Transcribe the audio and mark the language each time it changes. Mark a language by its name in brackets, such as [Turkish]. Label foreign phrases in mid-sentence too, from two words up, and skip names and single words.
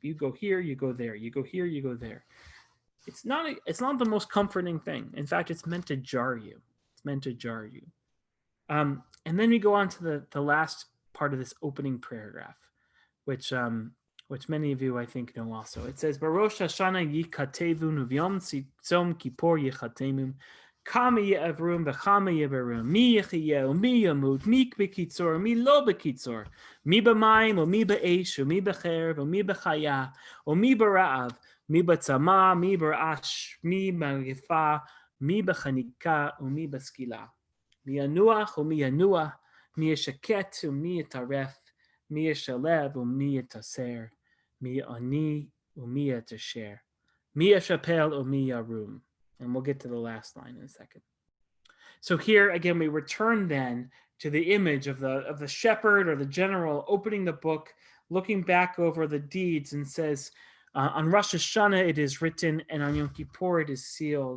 [English] You go here, you go there. You go here, you go there. It's not the most comforting thing. In fact, it's meant to jar you. It's meant to jar you. And then we go on to the last part of this opening paragraph, which many of you, I think, know also. It says, [Hebrew] "בראש השנה יכתבון וביום צום כפור יחתמון, כמה יעברון וכמה יבראון, מי יחיה, מי ימות, מי בקצו, מי לא בקצו, מי במים, או מי באש, או מי בחרב, או מי בחיה, או מי ברעב, מי בצמא, מי ברעש, מי במגפה, מי בחניקה, או מי בסקילה, מי ינוח, או מי ינוע, מי ישקט, או מי יטרף, מי ישלו, או מי יתיסר, מי יעני, או מי יתעשר, מי ישפל, או מי ירום." [English] And we'll get to the last line in a second. So here again, we return then to the image of the shepherd or the general opening the book, looking back over the deeds, and says, on Rosh Hashanah it is written, and on Yom Kippur it is sealed.